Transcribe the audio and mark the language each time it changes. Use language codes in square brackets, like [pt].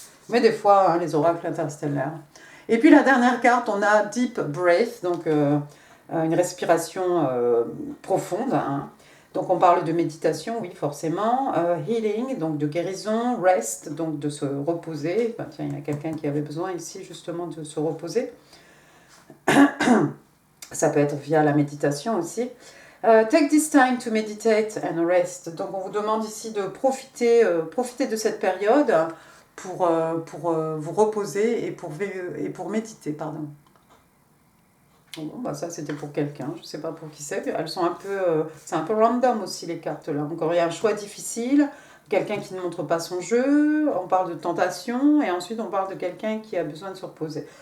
[fr] Mais des fois, hein, les oracles interstellaires. Et puis la dernière carte, on a Deep Breath, donc une respiration profonde. Hein. Donc on parle de méditation, oui forcément. Healing, donc de guérison. Rest, donc de se reposer. Enfin, tiens, il y a quelqu'un qui avait besoin ici justement de se reposer. Ça peut être via la méditation aussi. [en] Take this time to meditate and rest. [fr] Donc on vous demande ici de profiter de cette période pour vous reposer et pour méditer. Pardon. Bon, bah ça c'était pour quelqu'un, je ne sais pas pour qui c'est. Elles sont c'est un peu random aussi les cartes là. Encore il y a un choix difficile. Quelqu'un qui ne montre pas son jeu, on parle de tentation, et ensuite on parle de quelqu'un qui a besoin de se reposer.